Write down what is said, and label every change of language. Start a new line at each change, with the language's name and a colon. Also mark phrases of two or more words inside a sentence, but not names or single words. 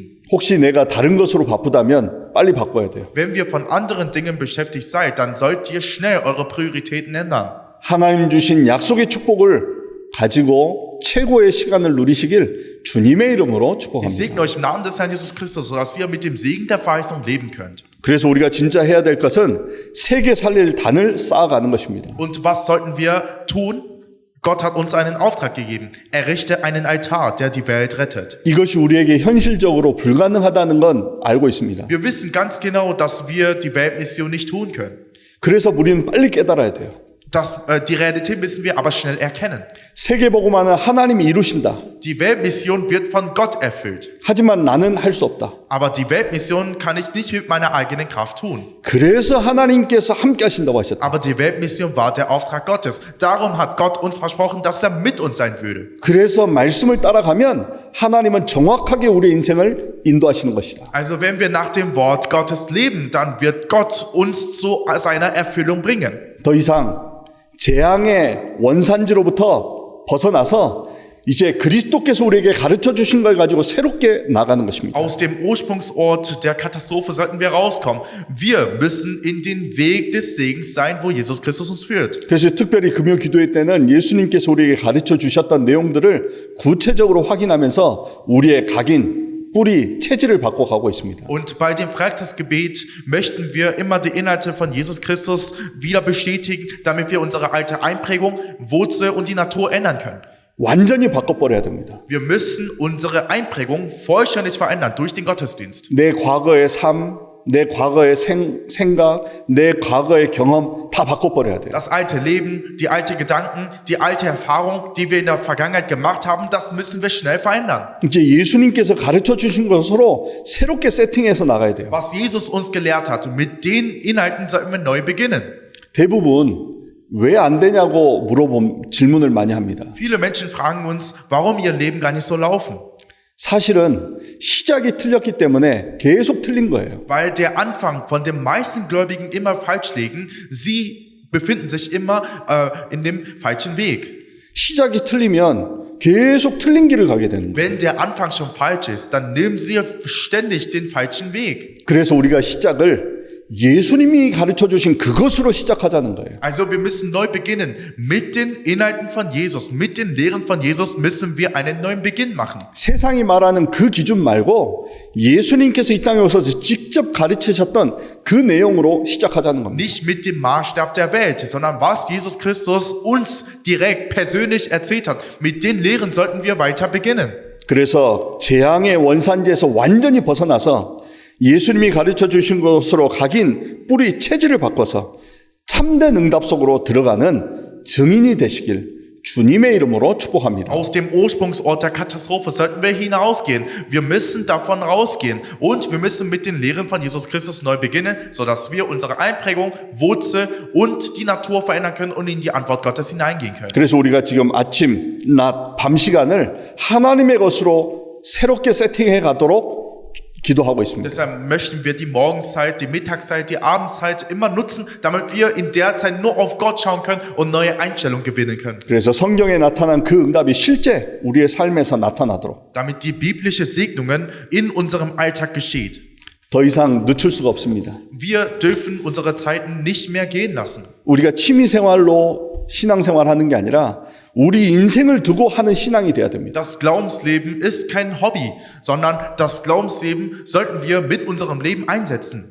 Korean: 혹시 내가 다른 것으로 바쁘다면 빨리 바꿔야 돼요.
German: Wenn wir von anderen Dingen beschäftigt seid, dann sollt ihr schnell eure Prioritäten ändern.
Korean: 하나님 주신 약속의 축복을 가지고 최고의 시간을 누리시길 주님의 이름으로
German: Ich
Korean: 축복합니다.
German: segne euch im Namen des Herrn Jesus Christus, sodass ihr mit dem Segen der Verheißung leben könnt.
Korean: 그래서 우리가 진짜 해야 될 것은 세계 살릴 단을 쌓아가는 것입니다.
German: Und was sollten wir tun? Gott hat uns einen Auftrag gegeben. Errichte einen Altar, der die Welt rettet.
Korean: 이것이 우리에게 현실적으로 불가능하다는 건 알고 있습니다.
German: Wir wissen ganz genau, dass wir die Weltmission nicht tun können.
Korean: 그래서 우리는 빨리 깨달아야 돼요.
German: Die Realität müssen wir aber schnell erkennen.
Korean: 세계복음화는 하나님이 이루신다.
German: Die Weltmission wird von Gott erfüllt.
Korean: 하지만 나는 할 수 없다.
German: Aber die Weltmission kann ich nicht mit meiner eigenen Kraft tun.
Korean: 그래서 하나님께서 함께 하신다고 하셨다.
German: Aber die Weltmission war der Auftrag Gottes. Darum hat Gott uns versprochen, dass er mit uns sein würde.
Korean: 그래서 말씀을 따라가면 하나님은 정확하게 우리의 인생을 인도하시는 것이다.
German: Also wenn wir nach dem Wort Gottes leben, dann wird Gott uns zu seiner Erfüllung bringen.
Korean: 더 이상 재앙의 원산지로부터 벗어나서 이제 그리스도께서 우리에게 가르쳐 주신 걸 가지고 새롭게 나가는 것입니다.
German: Aus dem Ursprungsort der Katastrophe sollten wir rauskommen. Wir müssen in den Weg des Segens sein, wo Jesus Christus uns führt.
Korean: 그래서 특별히 금요 기도회 때는 예수님께서 우리에게 가르쳐 주셨던 내용들을 구체적으로 확인하면서 우리의 각인 뿌리, 체질을 바꿔가고 있습니다.
German: Und bei dem Freitagsgebet möchten wir immer die Inhalte von Jesus Christus wieder bestätigen, damit wir unsere alte Einprägung, Wurzel und die Natur ändern können.
Korean: 완전히 바꿔버려야 됩니다.
German: Wir müssen unsere Einprägung vollständig verändern durch den Gottesdienst.
Korean: 내 과거의 삶, 내 과거의 생각, 내 과거의 경험 다 바꿔버려야 돼요.
German: Das alte Leben, die alte Gedanken, die alte Erfahrung, die wir in der Vergangenheit gemacht haben, das müssen wir schnell verändern.
Korean: 이제 예수님께서 가르쳐 주신 것으로 새롭게 세팅해서 나가야 돼요.
German: Was Jesus uns gelehrt hat, mit den Inhalten sollten wir neu beginnen.
Korean: 대부분 왜 안 되냐고 질문을 많이 합니다.
German: Viele Menschen fragen uns, warum ihr Leben gar nicht so laufen.
Korean: 사실은 시작이 틀렸기 때문에 계속 틀린 거예요.
German: Weil der Anfang von den meisten Gläubigen immer falsch liegen. Sie befinden sich immer in dem falschen Weg.
Korean: 시작이 틀리면 계속 틀린 길을 가게 되는 거예요.
German: Wenn der Anfang schon falsch ist, dann nehmen sie ständig den falschen Weg.
Korean: 그래서 우리가 시작을 예수님이 가르쳐 주신 그것으로 시작하자는 거예요.
German: Also wir müssen neu beginnen. Mit den Inhalten von Jesus, mit den Lehren von Jesus müssen wir einen neuen Beginn machen.
Korean: 세상이 말하는 그 기준 말고 예수님께서 이 땅에 오셔서 직접 가르치셨던 그 내용으로 시작하자는 겁니다.
German: Nicht mit dem Maßstab der Welt, sondern was Jesus Christus uns direkt persönlich erzählt hat. Mit den Lehren sollten wir weiter beginnen.
Korean: 그래서 재앙의 원산지에서 완전히 벗어나서 예수님이 가르쳐 주신 것으로 각인 뿌리 체질을 바꿔서 참된 응답 속으로 들어가는 증인이 되시길 주님의 이름으로 축복합니다.
German: Aus dem Ursprungsort der Katastrophe sollten wir hinausgehen. Wir müssen davon rausgehen und wir müssen mit den Lehren von Jesus Christus neu beginnen, sodass wir unsere Einprägung, Wurzel und die Natur verändern können und in die Antwort Gottes hineingehen können.
Korean: 그래서 우리가 지금 아침, 낮, 밤 시간을 하나님의 것으로 새롭게 세팅해 가도록 기도하고 있습니다.
German: Deshalb möchten wir die Morgenszeit, die Mittagszeit, die Abendzeit immer nutzen, damit wir in der Zeit nur auf Gott schauen können und neue Einstellungen gewinnen können.
Korean: 그래서 성경에 나타난 그 응답이 실제 우리의 삶에서 나타나도록
German: Damit die biblische Segnungen in unserem Alltag geschieht.
Korean: 더 이상 늦출 수가 없습니다.
German: Wir dürfen unsere Zeiten nicht mehr gehen lassen.
Korean: 우리가 취미생활로 신앙생활하는 게 아니라 우리 인생을 두고 하는 신앙이 돼야 됩니다.
German: Das Glaubensleben ist kein Hobby, sondern das Glaubensleben sollten wir mit unserem Leben einsetzen.